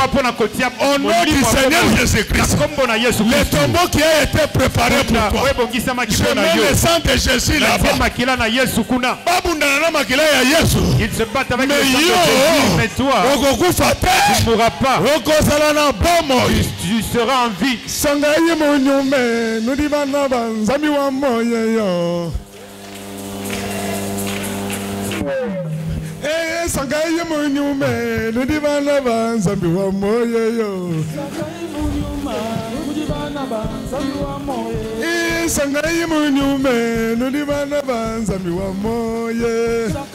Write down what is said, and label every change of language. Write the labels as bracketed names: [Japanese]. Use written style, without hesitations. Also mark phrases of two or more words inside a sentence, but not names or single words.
[French] Au nom du Seigneur Jésus-Christ, le tombeau qui a été préparé pour toi, je mets le sang de Jésus là-bas. Il se bat avec le sang de Jésus, mais toi, tu ne mourras pas. Tu seras en vie. [Luba-Lulua] Sangaye munyume nudibana banzambi wa moyo. Sangaye munyume nudibana banzambi wa moyo.